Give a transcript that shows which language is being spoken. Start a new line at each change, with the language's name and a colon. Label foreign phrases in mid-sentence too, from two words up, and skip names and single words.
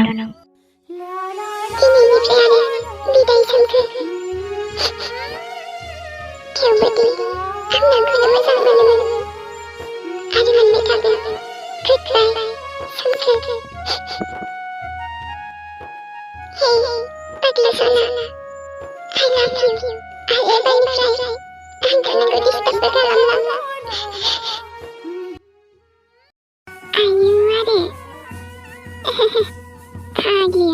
Bodo: दिनैनिफ्राय आरो बिदाय सोमखोर थेवबोदि आं नोंखौनो मोजां मोनोमोन आरो मोनबाय थागोन गोदबाय सोमखोर हे पागला सना
English: I love you
Bodo: आरो एबारनिफ्राय आंखौ नोंखौ डिस्टार्बबो खालामला आयु आरो